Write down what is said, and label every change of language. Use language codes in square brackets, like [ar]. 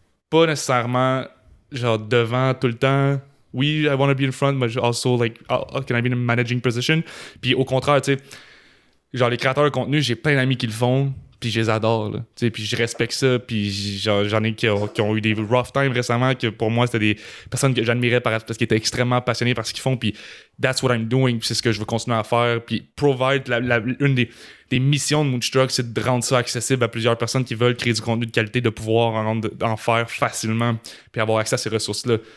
[fr] Pas nécessairement, genre, devant tout le temps. [en] Oui, I want to be in front, but also, like, can I be in a managing position? [fr] Puis au contraire, tu sais, genre, les créateurs de contenu, j'ai plein d'amis qui le font, puis je les adore, là. Tu sais, puis je respecte ça, puis j'en ai qui ont eu des rough times récemment, que pour moi, c'était des personnes que j'admirais parce qu'ils étaient extrêmement passionnés par ce qu'ils font, puis [en] that's what I'm doing, [fr] puis c'est ce que je veux continuer à faire, puis provide, une des missions de Moonstruck, c'est de rendre ça accessible à plusieurs personnes qui veulent créer du contenu de qualité, de pouvoir en faire facilement, puis avoir accès à ces ressources-là.